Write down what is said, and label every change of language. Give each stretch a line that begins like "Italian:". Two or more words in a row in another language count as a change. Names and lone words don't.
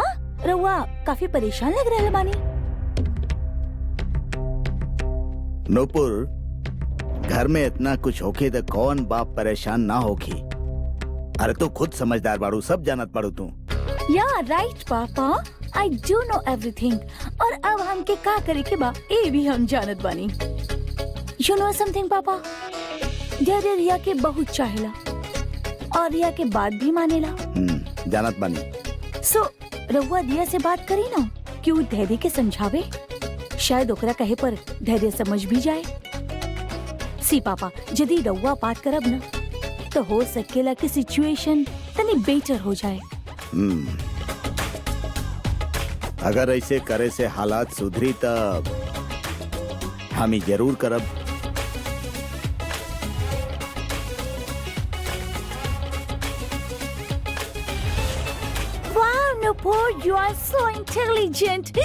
Bhojpuri: रउआ काफी परेशान लग रहे बानी। नूपुर, घर में इतना कुछ होके तो कौन बाप परेशान ना होगी? अरे तू खुद समझदार बाड़ू, सब जानत बाड़ू तू।
English: Yeah right papa, I do know everything.
Bhojpuri: और अब हमके का करे के बा ए भी हम जानत बानी।
English: You know something papa,
Bhojpuri: धैर्य रिया के बहुत चाहेला और रिया के बात भी मानेला। जानत बानी। सो रउआ दिया से बात करी ना कि वो धैर्य के समझावे, शायद ओकरा कहे पर धैर्य समझ भी जाए। सी पापा, यदि रउआ बात करब ना तो हो सकेला कि सिचुएशन तनी बेटर हो जाए। अगर ऐसे करे से हालात सुधरी तब हम ही जरूर करब। वाह नूपुर,
English: You are so intelligent.